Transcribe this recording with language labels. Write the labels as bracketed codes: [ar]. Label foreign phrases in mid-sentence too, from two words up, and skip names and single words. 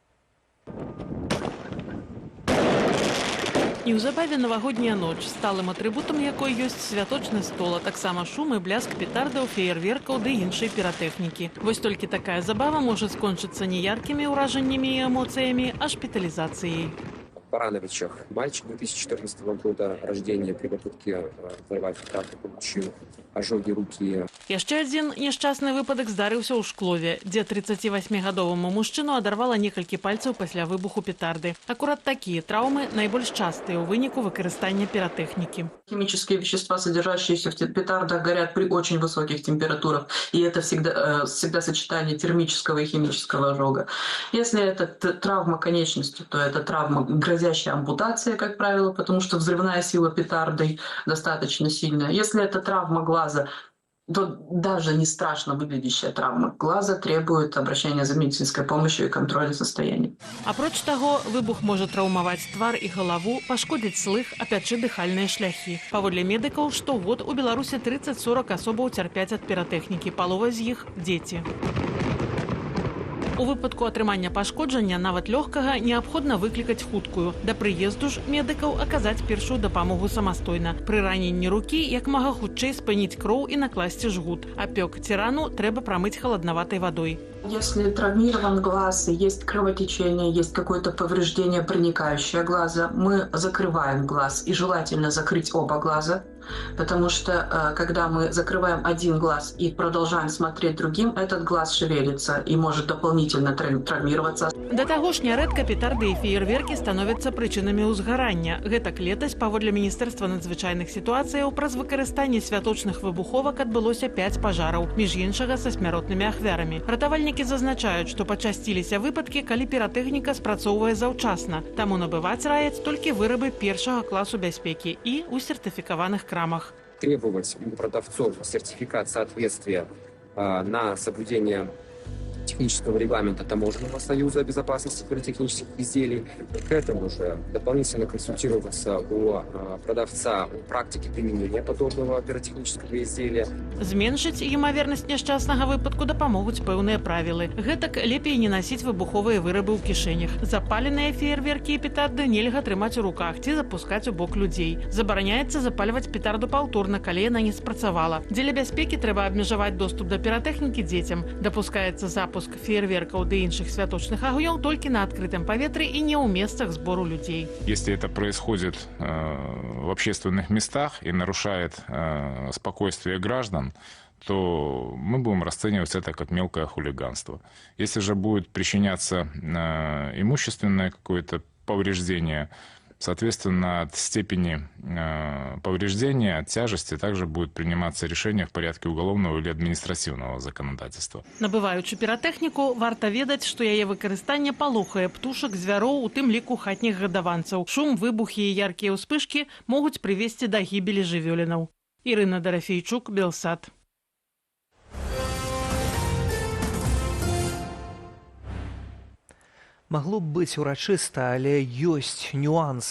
[be] Неўзабаве навагодняя ноч, сталым атрыбутам якой ёсць святочны стол, а таксама шум і бляск петардаў, феерверкаў ды іншай піратэхнікі. Вось толькі такая забава можа скончыцца не яркімі ўражаннямі і эмоцыямі, а шпіталізацыяй. [ru] Барановичах. Мальчик 2014 года рождения при попытке взорвать петарду получил ожоги руки. [be] Яшчэ адзін няшчасны выпадак здарыўся ў Шклове, дзе 38-гадоваму мужчыну адарвала некалькі пальцаў пасля выбуху петарды. Акурат такія траўмы найбольш частыя ў выніку выкарыстання піратэхнікі. [ru] Химические вещества, содержащиеся в петардах, горят при очень высоких температурах. И это всегда сочетание термического и химического ожога. Если это травма конечности, то это травма, грозящая ампутация, как правило, потому что взрывная сила петарды достаточно сильная. Если это травма глаза, то даже не страшно выглядящая травма глаза требует обращения за медицинской помощью и контроля состояния. [be] Апроч таго, выбух можа траўмаваць твар і галаву, пашкодзіць слых, апячы дыхальныя шляхі. Паводле медыкаў, штогод у Беларусі 30-40 асобаў цярпяць ад піратэхнікі, палова з іх дзеці. У выпадку атрымання пашкоджання, нават лёгкага, неабходна выклікаць хуткую. Да прыезду ж медыкаў аказаць першую дапамогу самастойна. Пры раненні рукі як мага хутчэй спыніць кроў і накласці жгут. Апёк ці рану трэба прамыць халаднаватай вадой. [ru] Если травмирован глаз, есть кровотечение, есть какое-то повреждение, проникающее глаза, мы закрываем глаз. И желательно закрыть оба глаза, потому что когда мы закрываем один глаз и продолжаем смотреть другим, этот глаз шевелится и может дополнительно травмироваться. [be] Да таго ж нярэдка петарды і феерверкі становяцца прычынамі ўзгарання. Гэтак летась, паводле Міністэрства надзвычайных сітуацыяў, праз выкарыстанне святочных выбуховак адбылося 5 пажараў, між іншага са смяротнымі ахвярамі. Ратавальнікі зазначаюць, што пачасціліся выпадкі, калі піратэхніка спрацоўвае заўчасна. Таму набываць раяць толькі вырабы першага класу бяспекі і ў сертыфікаваных крамах. [ru] Требовать у продавцов сертификат соответствия на соблюдение технического регламента Таможенного союза о безопасности пиротехнических изделий. К этому же дополнительно консультироваться у продавца о практике применения подобного пиротехнического изделия. [be] Зменшыць імавернасць няшчаснага выпадку дапамогуць пэўныя правілы. Гэтак лепей не насіць выбуховыя вырабы ў кішэнях. Запаленыя феерверкі і петарды нельга трымаць у руках ці запускаць у бок людзей. Забараняецца запальваць петарду паўторна, калі яна не спрацавала. Дзеля бяспекі трэба абмежаваць доступ да піратэхнікі дзецям. Дапускаецца запуск феерверкаў ды іншых святочных агнёў толькі на адкрытым паветры і не ў месцах збору людзей. [ru] Если это происходит в общественных местах и нарушает спокойствие граждан, то мы будем расценивать это как мелкое хулиганство. Если же будет причиняться имущественное какое-то повреждение, соответственно, от степени повреждения, от тяжести также будет приниматься решение в порядке уголовного или административного законодательства. [be] Набываючы піратэхніку, варта ведаць, што яе выкарыстанне палохае птушак, звяроў, у тым ліку хатніх гадаванцаў. Шум, выбухі і яркія ўспышкі могуць прывесці да гібелі жывёлінаў. Ірына Драфейчук, Белсат. Магло б быць урачыста, але ёсць нюанс.